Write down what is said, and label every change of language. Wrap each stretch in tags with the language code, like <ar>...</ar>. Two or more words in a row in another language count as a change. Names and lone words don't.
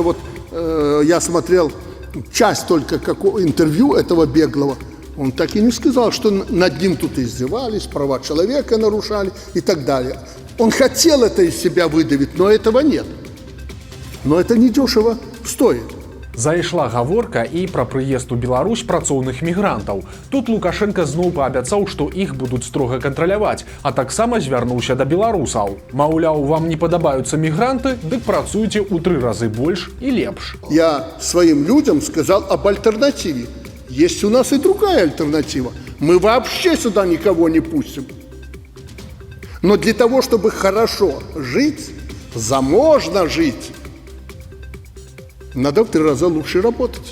<ru>Вот я смотрел часть только интервью этого беглого. Он так и не сказал, что над ним тут издевались, права человека нарушали и так далее. Он хотел это из себя выдавить, но этого нет. Но это недешево стоит.</ru> <be>Зайшла гаворка і пра прыезд у Беларусь працоўных мігрантаў. Тут Лукашенко зноў паабяцаў, што іх будуць строга кантраляваць, а таксама звярнуўся да беларусаў. Маўляў, вам не падабаюцца мігранты, дык працуйце ў 3 разы больш і лепш.</be> <ru>Я своим людям сказал об альтернативе. Есть у нас и другая альтернатива. Мы вообще сюда никого не пустим. Но для того, чтобы хорошо жить, заможно жить, надо в 3 раза лучше работать.</ru>